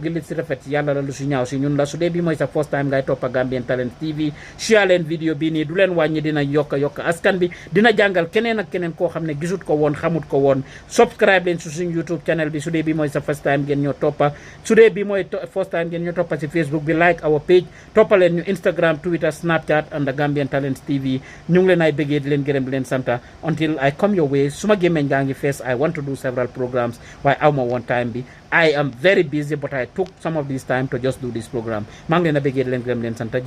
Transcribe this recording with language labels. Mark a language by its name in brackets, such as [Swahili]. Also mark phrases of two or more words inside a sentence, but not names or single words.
[Wolof] gi li si rafet yàlla la lu si ñaaw si ñun la su dee bi mooy sa [English] first time [Wolof] ngay toppa Gambian Talents TV share leen vidéo bii nii du leen wàññi dina yokk askan bi dina jàngal keneen ak keneen koo xam ne gisut ko woon xamut ko woon subscribe leen su suñ [English] YouTube channel [Wolof] bi su dee bi mooy sa [English] first time [Wolof] ngeen ñoo toppa su dee bi mooy [English] first time [Wolof] ngeen ñoo toppa si Facebook bi [English] like our page [Wolof] toppa leen ñu Instagram Twitter Snapchat [English] and the [Wolof] Gambian Talents TV ñu ngi leen ay bëggee di leen gërëm di leen santa [English] until I come your way [Wolof] suma gémmeñ gaa ngi fees [English] I want to do several programs [Wolof] waaye awma [English] one time [Wolof] bi [English] I am very busy but I took some of this time to just do this program [Wolof] maa ngi leen a bëggee di leen gërëm di leen santa